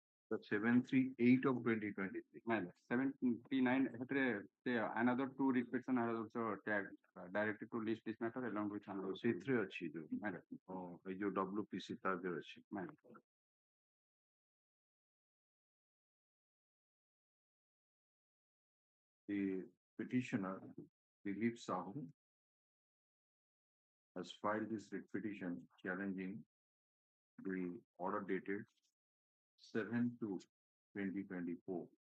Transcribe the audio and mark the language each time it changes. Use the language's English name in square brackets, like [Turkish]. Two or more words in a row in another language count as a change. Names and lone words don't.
[English] The 738 of 2023. My lord, 739 say another two writ petition are also tagged directed to list this matter along with another. [Odia] C3 ଅଛି ଯୋଉ [English] My lord, [Odia] ଏଇ ଯୋଉ WPC ତା ଦେହରେ ଅଛି. [English] my lord. The petitioner S.K.Sahoo has filed this writ petition challenging the order dated 7/2/2024